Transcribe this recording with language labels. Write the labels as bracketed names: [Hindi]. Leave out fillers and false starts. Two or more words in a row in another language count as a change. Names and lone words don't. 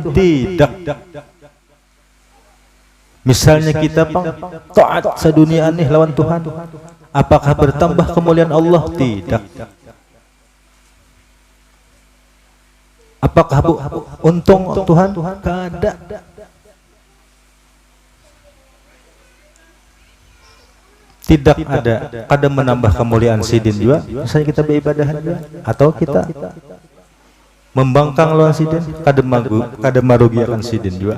[Indonesian] Tidak. Misalnya kita taat sedunia ini lawan Tuhan, apakah bertambah kemuliaan Allah? Tidak. Apakah untung Tuhan? [Banjar] Kada. [Indonesian] Tidak ada. [Banjar] Kada menambah kemuliaan Sidin juga. Misalnya kita beribadah juga, atau kita membangkang lawan Sidin, kada merugikan Sidin juga.